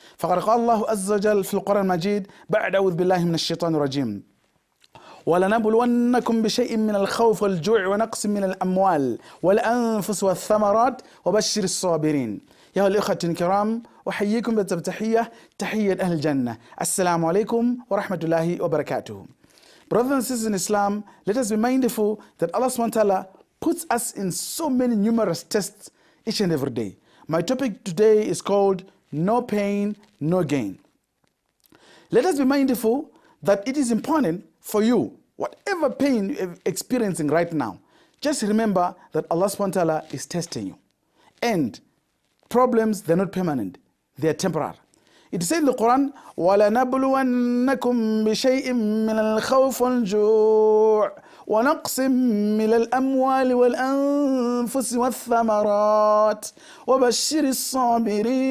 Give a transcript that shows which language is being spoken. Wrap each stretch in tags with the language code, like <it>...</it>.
<ar>فقد قال الله عز وجل في القرآن المجيد بعد أعوذ بالله من الشيطان الرجيم: ولنبلونكم بشيء من الخوف والجوع ونقص من الأموال والأنفس والثمرات وبشر الصابرين. يا الإخوة الكرام، أحييكم بتحية تحية أهل الجنة. السلام عليكم ورحمة الله وبركاته.</ar> <en>Brothers and sisters in Islam, let us be mindful that Allah SWT puts us in so many numerous tests each and every day. My topic today is called No Pain, No Gain. Let us be mindful that it is important for you, whatever pain you're experiencing right now, just remember that Allah SWT is testing you. And problems, they're not permanent, they are temporary. It says in the Quran,</en> <ar>وَلَنَبْلُوَنَّكُمْ بِشَيْءٍ مِّنَ الْخَوْفِ وَالْجُوعِ وَنَقْصٍ مِّنَ الْأَمْوَالِ وَالْأَنفُسِ وَالثَّمَرَاتِ وَبَشِّرِ الصَّابِرِينَ.</ar>